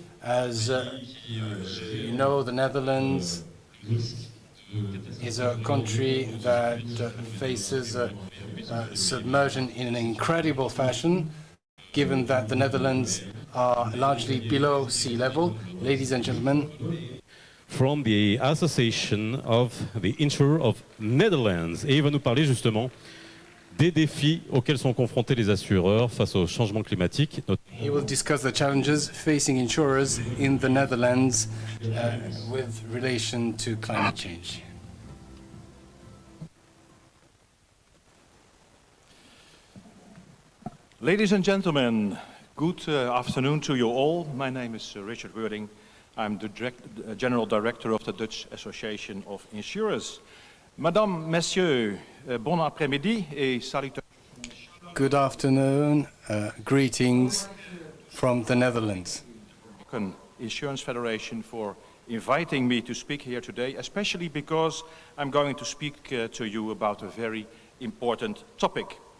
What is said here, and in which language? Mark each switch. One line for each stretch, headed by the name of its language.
English: As you know, the Netherlands is a country that faces submersion in an incredible fashion, given that the Netherlands are largely below sea level. Ladies and gentlemen, from the Association of the Insurer of Netherlands.
French: Et il va nous parler justement des défis auxquels sont confrontés les assureurs face au changement climatique.
English: He will discuss the challenges facing insurers in the Netherlands with relation to climate change. Ladies and gentlemen, good afternoon to you all. My name is Richard Wording. I'm the General Director of the Dutch Association of Insurers.
French: Madame, Messieurs, bon après-midi et salutations.
English: Good afternoon, greetings from the Netherlands. Insurance Federation for inviting me to speak here today, especially because I'm going to speak to you about a very important topic.